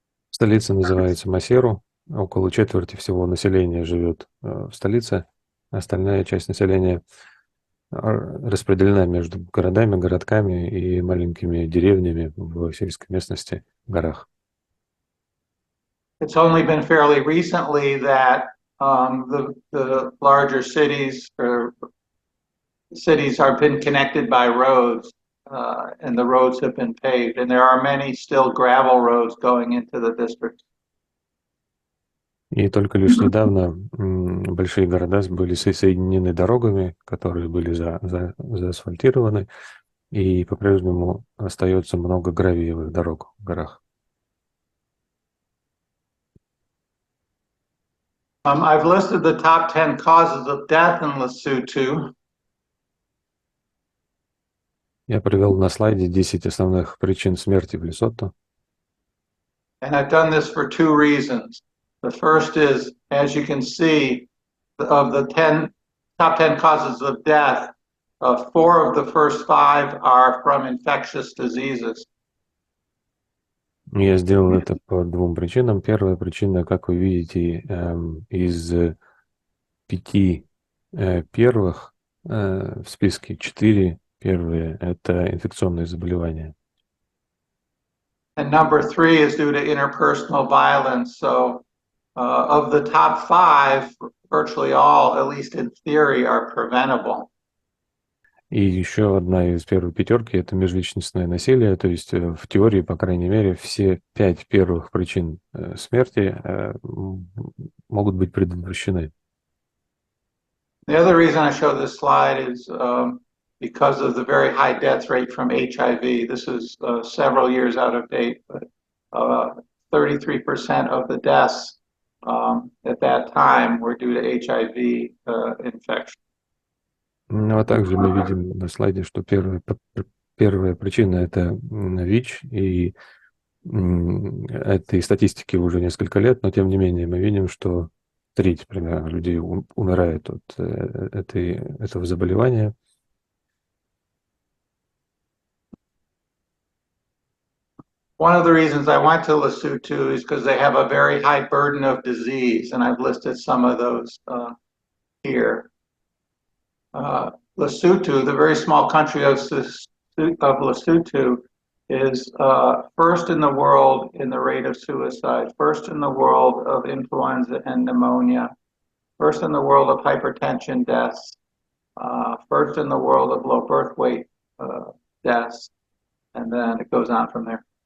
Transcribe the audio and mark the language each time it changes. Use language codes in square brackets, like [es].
[ru] Столица называется Масеру. Около четверти всего населения живет в столице. Остальная часть населения распределена между городами, городками и маленькими деревнями в сельской местности, в горах. [en] It's only been fairly recently that the larger cities have been connected by roads, and the roads have been paved, and there are many still gravel roads going into the district. [ru] И только лишь недавно большие города были соединены дорогами, которые были заасфальтированы, и по-прежнему остается много гравиевых дорог в горах. [en] I've listed the top 10 causes of death in Lesotho. [ru] Я привел на слайде 10 основных причин смерти в Лесото. [en] And I've done this for two reasons. The first is, as you can see, of the top 10 causes of death, 4 of the first 5 are from infectious diseases. [ru] Я сделал это по двум причинам. Первая причина, как вы видите, из 5 первых в списке 4 первые – это инфекционные заболевания. [en] And number 3 is due to interpersonal violence. So of the top 5, virtually all, at least in theory, are preventable. [ru] И еще одна из первой пятерки – это межличностное насилие, то есть в теории, по крайней мере, все 5 первых причин смерти могут быть предотвращены. [en] The other reason I show this slide is because of the very high death rate from HIV. This is several years out of date, but 33% of the deaths at that time were due to HIV infection. [ru] Ну, а также мы видим на слайде, что первая причина – это ВИЧ, и этой статистики уже несколько лет, но тем не менее мы видим, что треть примерно людей умирает от этого заболевания. [en] One of the reasons I went to Lesotho is because they have a very high burden of disease, and I've listed some of those here. Lesotho, the very small country of Lesotho, is first in the world in the rate of suicide, first in the world of influenza and pneumonia, first in the world of hypertension deaths, first in the world of low birth weight deaths, and then it goes on from there.